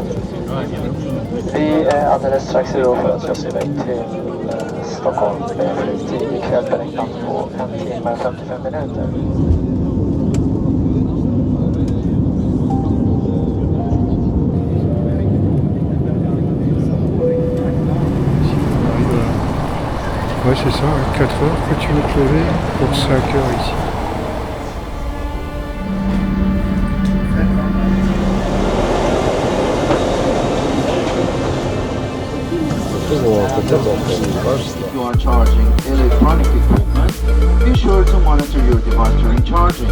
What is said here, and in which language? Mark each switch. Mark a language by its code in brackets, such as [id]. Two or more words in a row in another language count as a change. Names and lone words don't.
[sv] Vi är alldeles strax redo för att köra iväg till Stockholm med flygtid ikväll beräknat på 1 timme och 55 minuter. [fr] Ouais, c'est ça, 4 heures que tu vas te lever pour 5 heures ici. [en] If you are charging electronic equipment, be sure to monitor your device during charging.